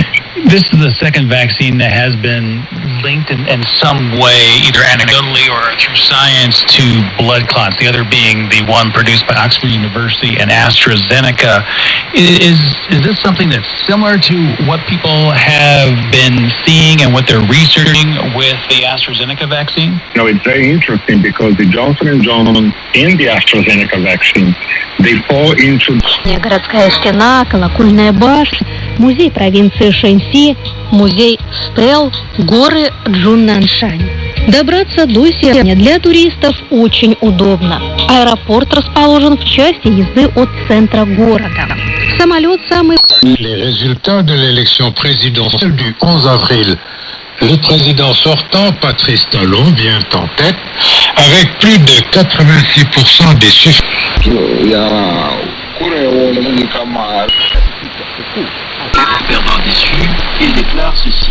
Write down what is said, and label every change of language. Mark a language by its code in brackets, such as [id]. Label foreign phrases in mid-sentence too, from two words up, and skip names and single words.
[en] This is the second vaccine that has been linked in some way, either anecdotally or through science, to blood clots, the other being the one produced by Oxford University and AstraZeneca. Is this something that's similar to what people have been seeing and what they're researching with the AstraZeneca vaccine? It's very interesting because the Johnson & Johnson and the AstraZeneca vaccine, they fall into... [ru] Городская стена, колокольная башня, музей провинции Шэньси, музей Стел, горы Джуннаншань. Добраться до Сиэня для туристов очень удобно. Аэропорт расположен в часе езды от центра города. Самолет самый... [fr] Les résultats de l'élection présidentielle du 11 avril. Le président sortant, Patrice Talon, vient en tête avec plus de 86% des suffrages. Bernard Déçu, il déclare ceci.